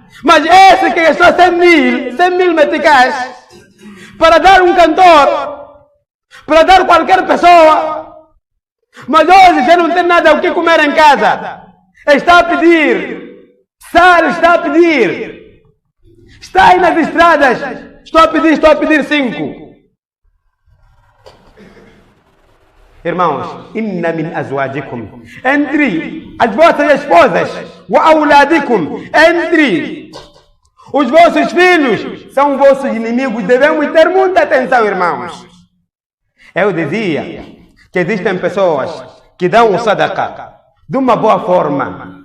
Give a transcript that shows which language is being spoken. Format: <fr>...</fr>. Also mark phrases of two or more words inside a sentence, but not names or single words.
<pt>Mas esse que gastou 100 mil meticais para dar um cantor, para dar qualquer pessoa, mas hoje já não tem nada o que comer em casa, está a pedir sal, está a pedir, está aí nas estradas, estou a pedir 5. Irmãos,</pt> <ar>إن من أزواجكم,</ar> <pt>entre as vossas esposas,</pt> <ar>وأولادكم,</ar> <pt>entre os vossos filhos, são vossos inimigos. Devemos ter muita atenção, irmãos. Eu dizia que existem pessoas que dão o sadaqa de uma boa forma.</pt>